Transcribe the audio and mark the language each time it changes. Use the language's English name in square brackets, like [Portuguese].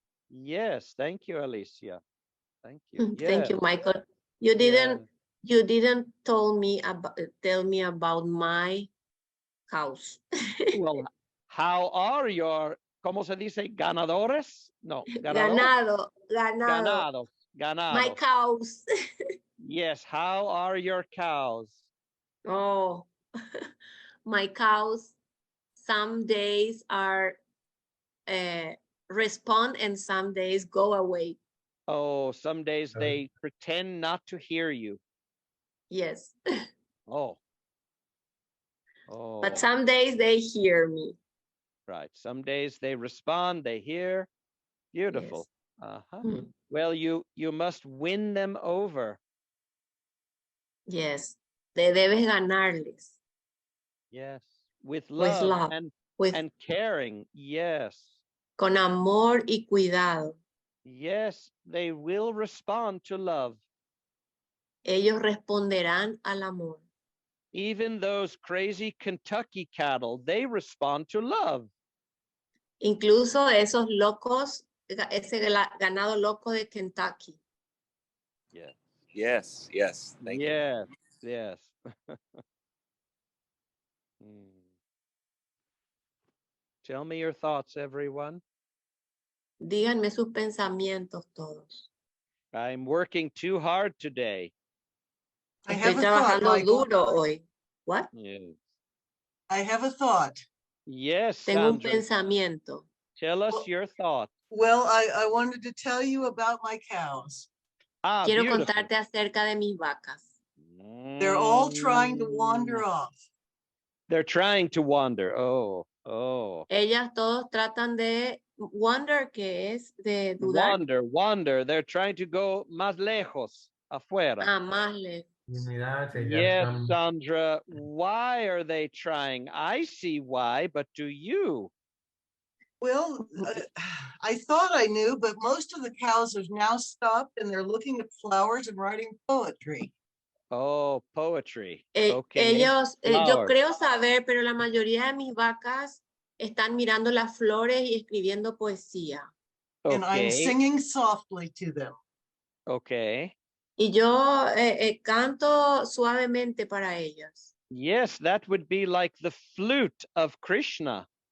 [English] Yes, thank you, Alicia. Thank you. Thank you, Yes. Michael. You didn't tell me about my house. Well, how are your, [Spanish] ¿cómo se dice? Ganadores? No, Ganado. Ganados. [English] My cows. Yes, how are your cows? Oh, my cows, some days are respond and some days go away. Oh, some days they pretend not to hear you. Yes. Oh. But some days they hear me. Right. Some days they respond, they hear. Beautiful. Yes. Well, you must win them over. [Spanish] Yes. Te debes ganarles. [English] Yes. With With love, love. and caring. Yes. [Spanish] Con amor y cuidado. [English] Yes, they will respond to love. [Spanish] Ellos responderán al amor. [English] Even those crazy Kentucky cattle, they respond to love. [Spanish] Incluso esos locos, ese ganado loco de Kentucky. [English] Yes. Thank you. Yes. Tell me your thoughts, everyone. [Spanish] Díganme sus pensamientos todos. [English] I'm working too hard today. [Spanish] Estoy trabajando duro hoy. [English] What? Yes. I have a thought. Yes, [Spanish] Tengo un [English] Sandra. [Spanish] pensamiento. [English] Tell us your thought. Well, I wanted to tell you about my cows. [Spanish] Quiero [English] Beautiful. [Spanish] contarte acerca de mis vacas. [English] They're all trying to wander off. They're trying to wander. Oh. [Spanish] Ellas todos tratan de wander, que es de dudar. [English] Wander. They're trying to go [Spanish] más lejos, afuera. Más lejos. [English] Yes, Sandra. Why are they trying? I see why, but do you? Well, I thought I knew, but most of the cows have now stopped and they're looking at flowers and writing poetry. Oh, poetry. [Spanish] Ellos, yo [English] Flowers. [Spanish] creo saber, pero la mayoría de mis vacas están mirando las flores y escribiendo poesía. [English] And I'm singing softly to them. Okay. [Spanish] Y yo canto suavemente para ellas. [English] Yes, that would be like the flute of Krishna.